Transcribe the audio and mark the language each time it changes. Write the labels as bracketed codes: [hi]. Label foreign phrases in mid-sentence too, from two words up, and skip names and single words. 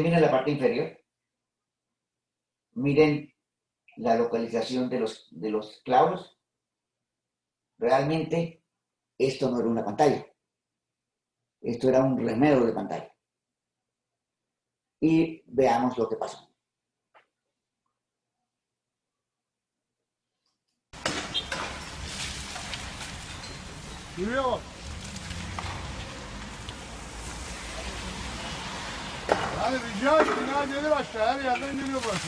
[es] Miren la parte inferior. Miren la localización de los clavos. Realmente esto no era una pantalla. Esto era un remedio de pantalla. Y veamos lo que pasó. [tr] Yürüye bak. Yani rica ettim ya, gelir aşağı, her yerden geliyor burası.